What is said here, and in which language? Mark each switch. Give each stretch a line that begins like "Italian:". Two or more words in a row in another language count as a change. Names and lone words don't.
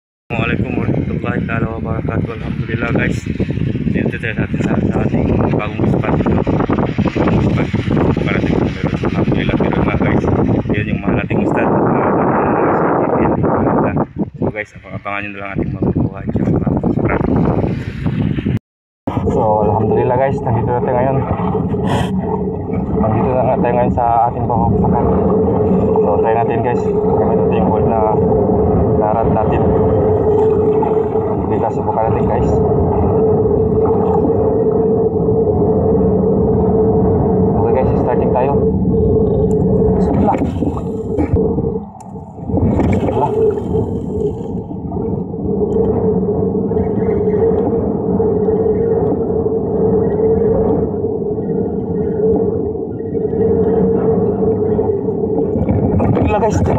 Arabic: السلام عليكم ورحمة الله وبركاته.
Filipino: Alhamdulillah guys, dito tayo natin sa ating bagong spot dito. Bagong spot para tingnan meron. Alhamdulillah meron nga guys. Yan yung mga nating isda. So guys, abangan nyo na lang ating magkukuha sa mga spot. So alhamdulillah guys, nandito na tayo ngayon. Nandito na nga tayo ngayon sa ating pagkukusakan. So try natin guys. Gamit natin yung hold na narat natin. Dito subukan natin guys. Okay guys, starting tayo. Bismillah. Bismillah. Bismillah guys.